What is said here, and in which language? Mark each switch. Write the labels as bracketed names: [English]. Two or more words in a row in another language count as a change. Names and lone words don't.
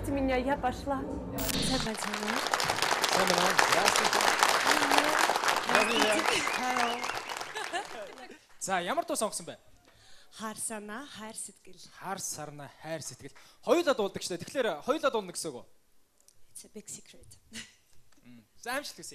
[Mongolian] За ямар дуу сонгосон бэ? Хар санаа, хайр сэтгэл. Хар сарна, хайр сэтгэл. Хоёулаа дуулдаг шүү дээ. Тэгэхээр хоёулаа дуулна гэсэн үг үү? [English] It's a big secret. [Mongolian] За амжилт хүсье.